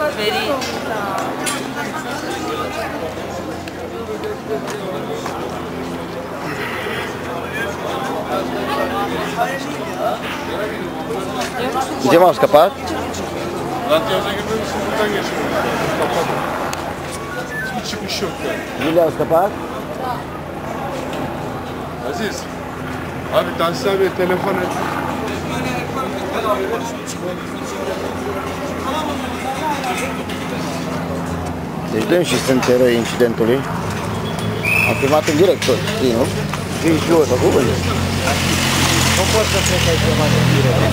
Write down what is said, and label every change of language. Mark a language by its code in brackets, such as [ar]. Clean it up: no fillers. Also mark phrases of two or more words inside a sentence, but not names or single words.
[ro] De ce m-au scăpat? Nu le-au scăpat? [tr] Aziz, abi Tahsin abiye telefon et. [ro] Deci dăm și sunt eroi incidentului. Am filmat în direct tot, știi, nu? Vin și eu, sau cum e? Nu pot să plec aici mai în direct.